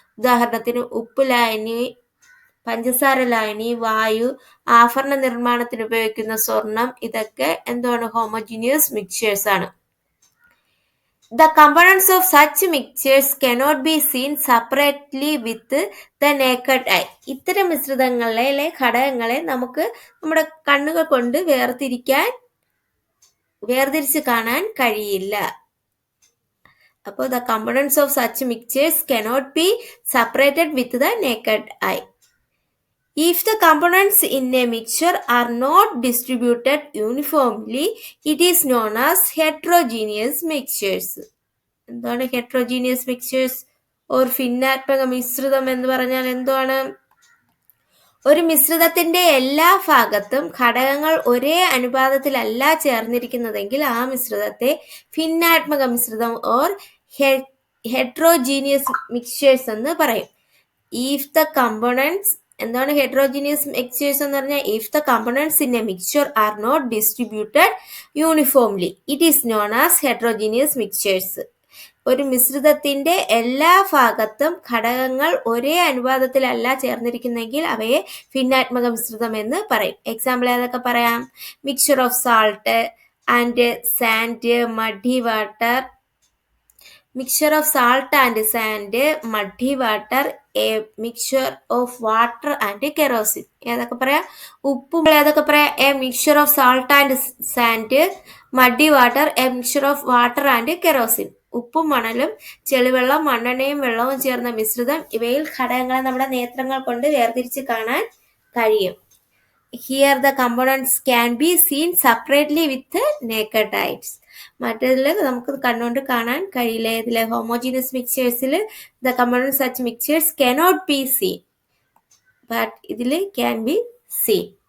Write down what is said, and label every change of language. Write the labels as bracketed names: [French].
[Malayalam] ഉദാഹരണത്തിന് ഉപ്പ് ലായനി, പഞ്ചസാര ലായനി, വായു, ആഭരണ നിർമ്മാണത്തിന് ഉപയോഗിക്കുന്ന സ്വർണം, ഇതൊക്കെ എന്താണ്? [English] Homogeneous mixtures ആണ്. The components of such mixtures cannot be seen separately with the naked eye. [Malayalam] ഇത്തരം മിശ്രിതങ്ങളിലെ ഘടകങ്ങളെ നമുക്ക് നമ്മുടെ കണ്ണുകൾ കൊണ്ട് വേർതിരിച്ച് കാണാൻ കഴിയില്ല. [English] അപ്പോൾ the components of such mixtures cannot be separated with the naked eye. If the components in a mixture are not distributed uniformly, it is known as heterogeneous mixtures. [Malayalam] എന്താണ് heterogeneous mixtures or ഭിന്നാത്മക മിശ്രിതം എന്ന് പറഞ്ഞാൽ എന്താണ്? ഒരു മിശ്രിതത്തിന്റെ എല്ലാ ഭാഗത്തും ഘടകങ്ങൾ ഒരേ അനുപാതത്തിലല്ല ചേർന്നിരിക്കുന്നതെങ്കിൽ ആ മിശ്രിതത്തെ ഭിന്നാത്മക മിശ്രിതം ഓർ ഹെട്രോജീനിയസ് മിക്സ്ചേഴ്സ് എന്ന് പറയും. [English] If the components, [Malayalam] എന്താണ് ഹെട്രോജീനിയസ് മിക്സ്ചേഴ്സ് എന്ന് പറഞ്ഞാൽ? [English] If the components in a mixture are not distributed uniformly, it is known as heterogeneous mixtures. [Malayalam] ഒരു മിശ്രിതത്തിന്റെ എല്ലാ ഭാഗത്തും ഘടകങ്ങൾ ഒരേ അനുപാതത്തിലല്ല ചേർന്നിരിക്കുന്നെങ്കിൽ അവയെ ഭിന്നാത്മക മിശ്രിതം എന്ന് പറയും. [English] example [Malayalam] ഏതൊക്കെ പറയാം? [English] Mixture of salt and sand, muddy water. Mixture of salt and sand, muddy water, a mixture of water and kerosene. [Malayalam] ഏതൊക്കെ പറയാം? ഉപ്പും ഏതൊക്കെ പറയാം? [English] A mixture of salt and sand, muddy water, a mixture of water and kerosene. [Malayalam] ഉപ്പും മണലും ചെളിവെള്ളം, മണ്ണെണ്ണയും വെള്ളവും ചേർന്ന മിശ്രിതം. ഇവയിൽ ഘടകങ്ങളെ നമ്മുടെ നേത്രങ്ങൾ കൊണ്ട് വേർതിരിച്ച് കാണാൻ കഴിയും. [English] Here the components can be seen separately with naked eyes. [Malayalam] മറ്റതിൽ നമുക്ക് കണ്ണുകൊണ്ട് കാണാൻ കഴിയില്ല. [English] ഇതിലെ ഹോമോജീനിയസ് മിക്സ്ചേഴ്സിൽ the components such mixtures cannot be seen, but ഇതിൽ can be seen.